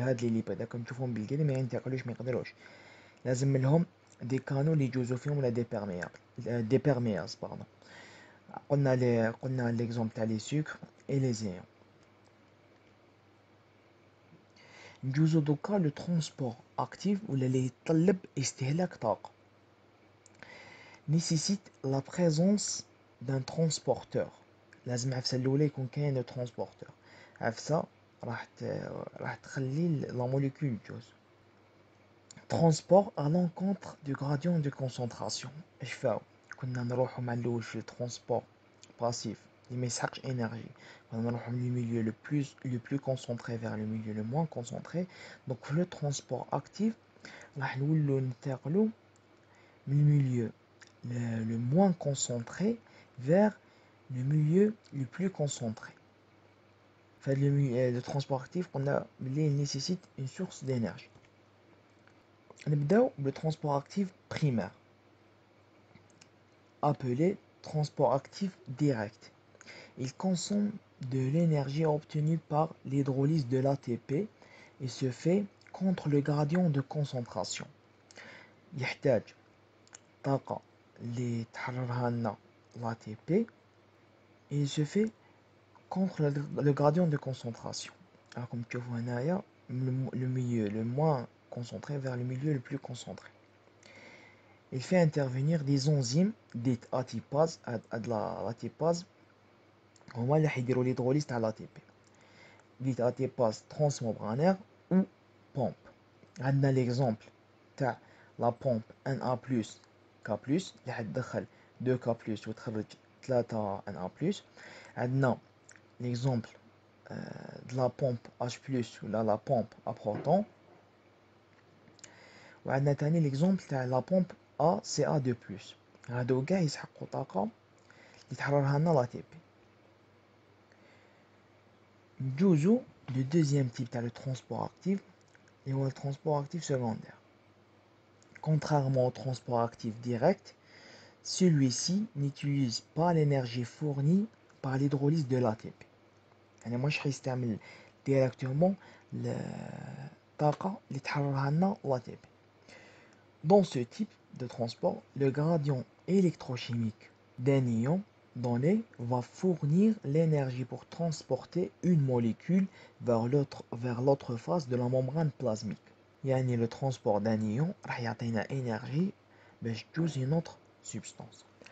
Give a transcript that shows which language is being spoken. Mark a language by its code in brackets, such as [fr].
[ar] هاد لي ليبيد راكم تشوفوهم بالكدا ما ينتقلوش، ما يقدروش، لازم لهم دي كانو اللي يجوزوا فيهم ولا دي بيرميابل دي بيرمياز باردون. قلنا ليكزومبل تاع لي سكر اي لي زيون. نجوزو دوكا لو ترونسبور اكتيف ولا اللي يتطلب استهلاك طاقة. [fr] nécessite la présence d'un transporteur. [ar] لازم عفسة الأولى يكون كاين ترونسبورتور. عفسة راح تخلي لا موليكول جوز. [fr] ترونسبور à l'encontre du gradient de concentration. [ar] اش فاو كنا نروحو مع الأول في الترونسبور باسيف اللي ما يسحقش انرجي، كنا نروحو من الميليو لو بلو كونسونطري [fr] vers le milieu le moins concentré. [ar] donc في لو ترونسبور اكتيف راح نولو ننتقلو من الميليو [fr] le moins concentré vers le milieu le plus concentré. Le transport actif nécessite une source d'énergie. Le transport actif primaire, appelé transport actif direct. Il consomme de l'énergie obtenue par l'hydrolyse de l'ATP et se fait contre le gradient de concentration. [ar] يحتاج طاقة اللي تحررها لنا l'ATP [fr] et il se fait contre le gradient de concentration. Alors comme tu vois هنايا le milieu le moins concentré vers le milieu le plus concentré. Il fait intervenir des enzymes dites ATPase. [ar] l'ATPase هما اللي حيديروا l'hydrolyse تاع l'ATP. [fr] dites ATPase transmembranaire ou pompe. [ar] عندنا l'exemple تاع la pompe Na+, K+, اللي حتدخل 2K+ وتخرج 3 Na+. عندنا [fr] l'exemple de la pompe H+ ou la pompe à proton. [ar] وعندنا تاني l'exemple تاع la pompe ACA2+. هادو كاع يسحقوا طاقة اللي تحررها لنا لا تي بي. نجوزو لو دوزيام تيب تاع لو ترونسبور اكتيف اللي هو الترونسبور اكتيف سكوندير. [fr] Contrairement au transport actif direct, celui-ci n'utilise pas l'énergie fournie par l'hydrolyse de l'ATP. [ar] يعني مش حيستعمل directement الطاقة اللي تحررها لنا l'ATP. [fr] Dans ce type de transport, le gradient électrochimique d'un ion donné va fournir l'énergie pour transporter une molécule vers l'autre face de la membrane plasmique. [ar] يعني le transport d'un ion راح يعطينا énergie باش تجوز une autre substance.